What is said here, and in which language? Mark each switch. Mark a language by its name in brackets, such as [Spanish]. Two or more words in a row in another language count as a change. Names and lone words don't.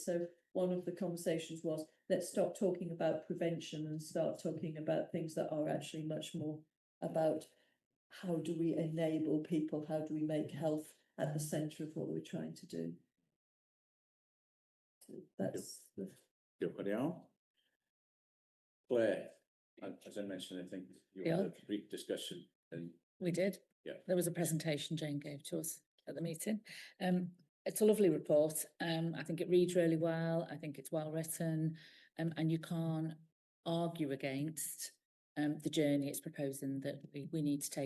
[English] So one of the conversations was, let's stop talking about prevention and start talking about things that are actually much more about how do we enable people, how do we make health at the centre of what we're trying to do. that's the [Welsh] Diolch yn iawn. [English] Claire, as I mentioned, I think you had a brief discussion and We did. Yeah. There was a presentation Jane gave to us at the meeting. It's a lovely report. I think it reads really well. I think it's well written, and you can't argue against the journey it's proposing that we need to take.